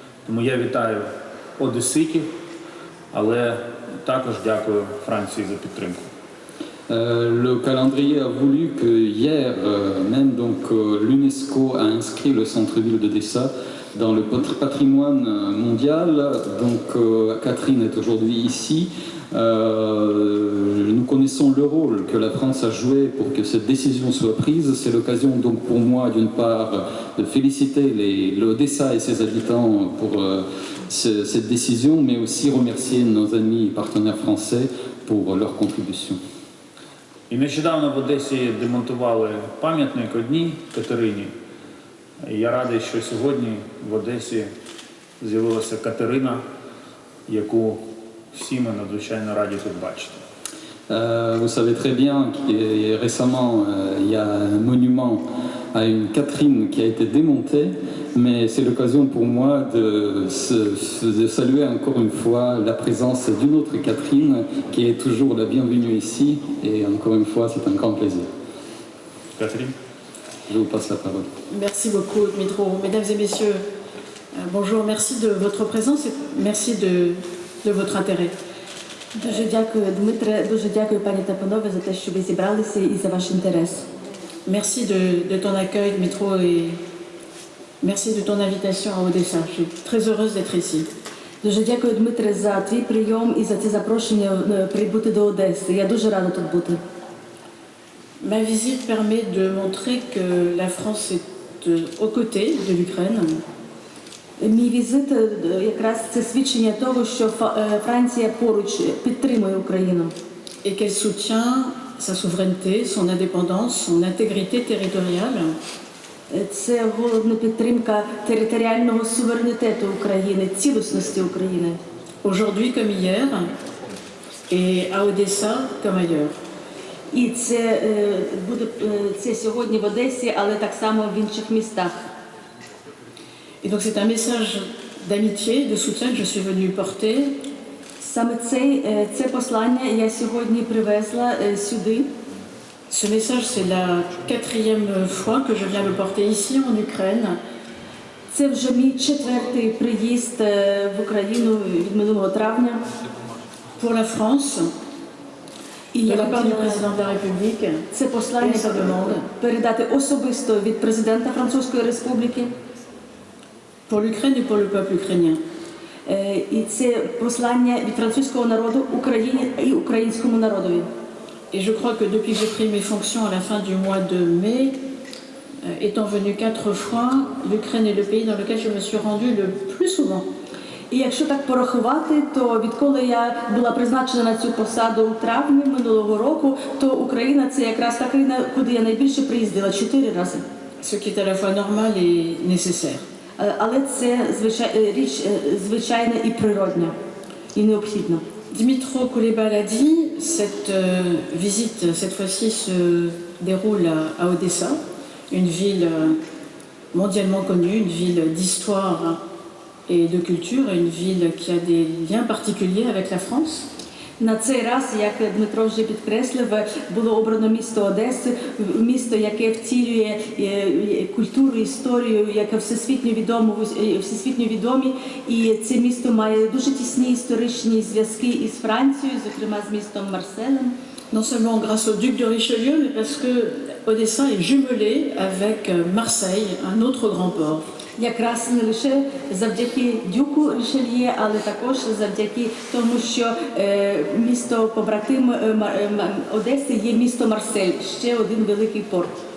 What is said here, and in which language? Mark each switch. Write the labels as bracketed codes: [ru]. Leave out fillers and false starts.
[uk] Тому я вітаю одеситів, але також дякую Франції за підтримку. [fr] Le calendrier a voulu que hier même l'UNESCO a inscrit le centre-ville d'Odessa dans le patrimoine mondial. Donc Catherine est aujourd'hui ici. Nous connaissons le rôle que la France a joué pour que cette décision soit prise. C'est l'occasion donc pour moi d'une part de féliciter l'Odessa et ses habitants pour cette décision, mais aussi remercier nos amis et partenaires français pour leur contribution. [uk] І нещодавно в Одесі демонтували пам'ятник одній Катерині. І я радий, що сьогодні в Одесі з'явилася Катерина, яку всі ми надзвичайно раді тут бачити. [fr] Vous savez très bien que récemment, il y a un monument à une Catherine qui a été démonté, mais c'est l'occasion pour moi de saluer encore une fois la présence d'une autre Catherine qui est toujours la bienvenue ici, et encore une fois, c'est un grand plaisir. Catherine, je vous passe la parole. Merci beaucoup, Dmitro. Mesdames et messieurs, bonjour, merci de votre présence et merci de votre intérêt. [uk] Дуже дякую, Дмитре, дуже дякую, пані та панове, за те, що ви зібралися і за ваш інтерес. [fr] Merci de ton accueil, Dmitro, et merci de ton invitation à Odessa. Je suis très heureuse d'être ici. [uk] Дуже дякую, Дмитре, за твій прийом і за це запрошення прибути до Одеси. Я дуже рада тут бути. [fr] Ma visite permet de montrer que la France est aux côtés de l'Ukraine. [uk] Мій візит якраз це свідчення того, що Франція поруч підтримує Україну. [fr] Et qu'elle soutient sa souveraineté, son indépendance, son intégrité territoriale. [uk] Це головна підтримка територіального суверенітету України, цілісності України. [fr] Aujourd'hui comme hier, et à Odessa comme ailleurs. [uk] І це буде сьогодні в Одесі, але так само в інших містах. [fr] Et donc c'est un message d'amitié, de soutien que je suis venue porter. [uk] Саме це послання я сьогодні привезла сюди. [fr] Ce message, c'est la 4e fois que je viens le porter ici en Ukraine. [uk] Це вже мій 4-й приїзд в Україну від минулого травня. [fr] Pour la France, de la part du président de la République, [uk] це послання передати особисто від президента Французької Республіки. [fr] Pour l'Ukraine et pour le peuple ukrainien. [uk] І це послання від французького народу Україні і українському народові. [fr] Et je crois que depuis que j'ai pris mes fonctions à la fin du mois de mai, étant venu 4 fois, l'Ukraine est le pays dans lequel je me suis rendue le plus souvent. [uk] І якщо так порахувати, то відколи я була призначена на цю посаду у травні минулого року, то Україна – це якраз та країна, куди я найбільше приїздила 4 рази. [fr] Ce qui est à la fois normal et nécessaire. [uk] Але це річ звичайна і природня. і необхідно. [fr] Dimitro Kuleba l'a dit, cette visite, cette fois-ci, se déroule à Odessa, une ville mondialement connue, une ville d'histoire et de culture, et une ville qui a des liens particuliers avec la France. [uk] На цей раз, як Дмитро вже підкреслив, було обрано місто Одеси, місто, яке втілює культуру, історію, яке всесвітньо відомі, і це місто має дуже тісні історичні зв'язки із Францією, зокрема з містом Марселем. [fr] Non seulement grâce au duc de Richelieu, mais parce que Odessa est jumelée avec Marseille, un autre grand port. [uk] Якраз не лише завдяки дюку Рішельє, але також завдяки тому, що місто побратим Одеси є місто Марсель, ще один великий порт.